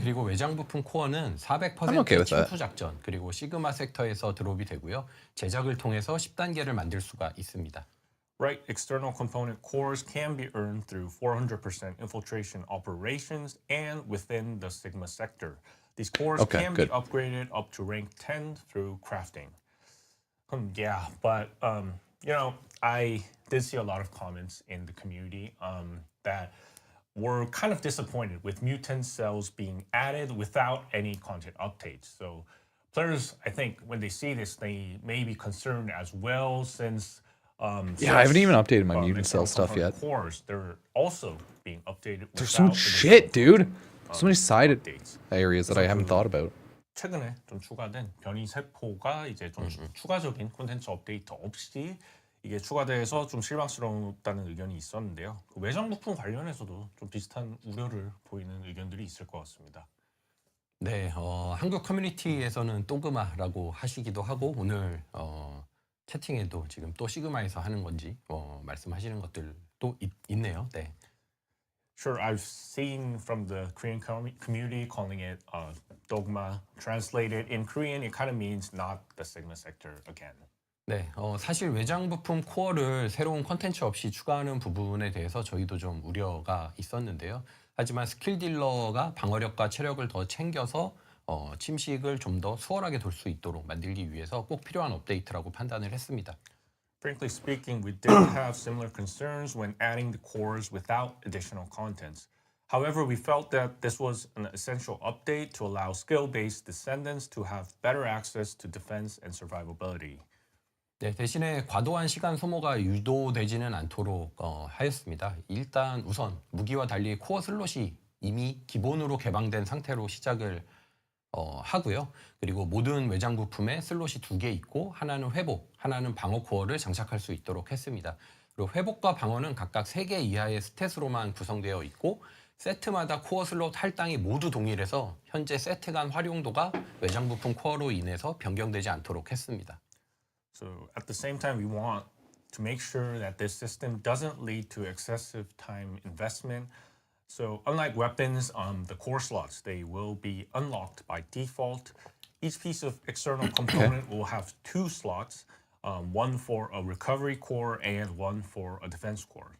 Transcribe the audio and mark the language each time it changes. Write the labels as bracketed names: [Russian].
[Korean] 그리고 외장 부품 코어는 400% [English] I'm okay with that. [Korean] 침투 작전 그리고 시그마 섹터에서 드롭이 되고요. 제작을 통해서 10단계를 만들 수가 있습니다. [English] Right, external component cores can be earned through 400% infiltration operations and within the Sigma sector. These cores can be upgraded up to rank 10 through crafting. Yeah, but you know, I did see a lot of comments in the community that were kind of disappointed with mutant cells being added without any content updates. So players, I think, when they see this, they may be concerned as well, since yeah, I haven't even updated my mutant cell stuff yet. Cores, they're also being updated. There's so much shit, dude. So many side areas that I haven't thought about. [Korean] 최근에 좀 추가된 변이 세포가 이제 좀 추가적인 콘텐츠 업데이트 없이 이게 추가돼서 좀 실망스럽다는 의견이 있었는데요. 그 외장 부품 관련해서도 좀 비슷한 우려를 보이는 의견들이 있을 것 같습니다. 네, 한국 커뮤니티에서는 똥그마라고 하시기도 하고 오늘 채팅에도 지금 또 시그마에서 하는 건지 말씀하시는 것들도 있네요. 네. [English] Sure, I've seen from the Korean community calling it dogma. Translated in Korean, it kind of means not the Sigma sector again. [Korean] 네, 사실 외장 부품 코어를 새로운 컨텐츠 없이 추가하는 부분에 대해서 저희도 좀 우려가 있었는데요. 하지만 스킬 딜러가 방어력과 체력을 더 챙겨서 침식을 좀 더 수월하게 돌 수 있도록 만들기 위해서 꼭 필요한 업데이트라고 판단을 했습니다. [English] Frankly speaking, we did have similar concerns when adding the cores without additional contents. However, we felt that this was an essential update to allow skill-based descendants to have better access to defense and survivability. [Korean] 네, 대신에 과도한 시간 소모가 유도되지는 않도록 하였습니다. 일단 우선 무기와 달리 코어 슬롯이 이미 기본으로 개방된 상태로 시작을 하고요. 그리고 모든 외장 부품에 슬롯이 2개 있고 하나는 회복, 하나는 방어 코어를 장착할 수 있도록 했습니다. 그리고 회복과 방어는 각각 3개 이하의 스탯으로만 구성되어 있고 세트마다 코어 슬롯 할당이 모두 동일해서 현재 세트 간 활용도가 외장 부품 코어로 인해서 변경되지 않도록 했습니다. [English] So at the same time, we want to make sure that this system doesn't lead to excessive time investment. So unlike weapons, the core slots, they will be unlocked by default. Each piece of external component will have 2 slots, one for a recovery core and one for a defense core.